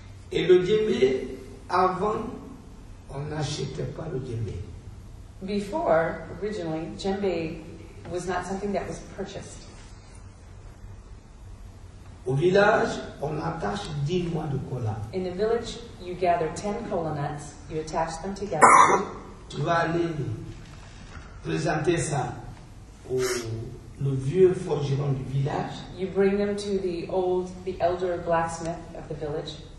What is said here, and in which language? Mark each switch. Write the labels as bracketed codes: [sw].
[fr] Et le djembé, avant, on n'achetait pas le djembé. [en] Before, originally, Djembe was not something that was purchased. [fr] Au village, on attache 10 noix de cola. [en] In the village, you gather 10 kola nuts, you attach them together. [fr] Tu vas aller présenter ça au le vieux forgeron du village [en] You bring them to the elder blacksmith of the village,